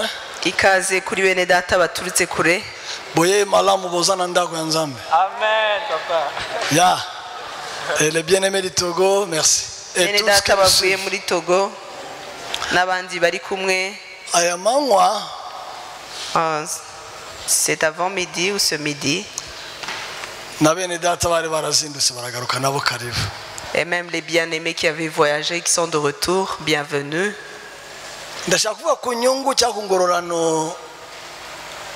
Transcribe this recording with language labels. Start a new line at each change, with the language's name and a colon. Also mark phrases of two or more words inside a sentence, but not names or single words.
Kinyarwanda: Ikaze kuri bene data baturutse kure.
Lingala: Boye malamu bozana ndako ya Nzambe. Amen papa. Yeah.
French: Et les bien-aimés du Togo, merci.
Kinyarwanda: Et tous data bavuye muri Togo n'abandi bari kumwe. Aya manywa
French: c'est avant midi ou ce midi. Et même les bien-aimés qui avaient voyagé, qui sont de retour, bienvenue.